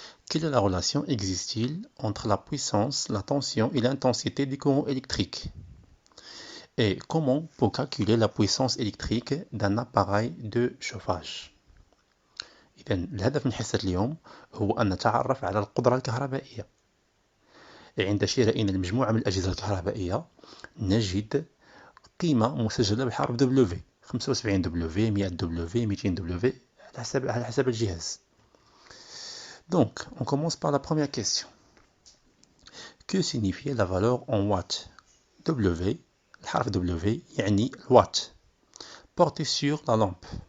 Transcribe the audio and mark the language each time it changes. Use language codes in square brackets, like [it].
[fr] Quelle est la relation existe-t-il entre la puissance, la tension et l'intensité des courants électriques? Et comment pour calculer la puissance électrique d'un appareil de chauffage؟ [ar] إذا الهدف من حصة اليوم هو أن نتعرف على القدرة الكهربائية. عند شرائنا المجموعة من الأجهزة الكهربائية نجد قيمة مسجلة بحرف W 75 W 100 W 200 W على حسب الجهاز. [fr] Donc, on commence par la première question. Que signifie la valeur en watts? [ar] W, الحرف W يعني الوات [fr] porté sur la lampe.